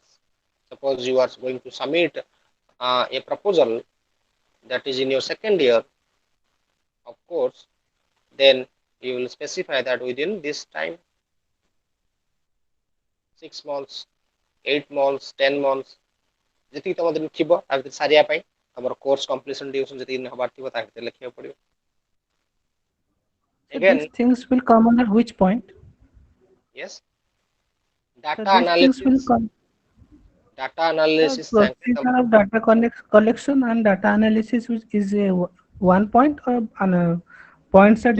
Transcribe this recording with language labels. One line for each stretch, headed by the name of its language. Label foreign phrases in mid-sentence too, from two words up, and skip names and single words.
English: Suppose you are going to submit a proposal that is in your second year, of course, then you will specify that within this time, 6 months, 8 months, 10 months,
Odia: ଯେତିକି ତମ ଦିନ ଥିବ ତା ଭିତରେ ସାରିବା ପାଇଁ ତମର
English: course completion duration
Odia: ଯେତିକି ଦିନ ହବାର ଥିବ ତା ଭିତରେ ଲେଖିବାକୁ ପଡିବ.
English: So Again, these things will come under which point? yes, So data these things will analysis. come. Data analysis Procedure of data collection and data analysis is a one point or points are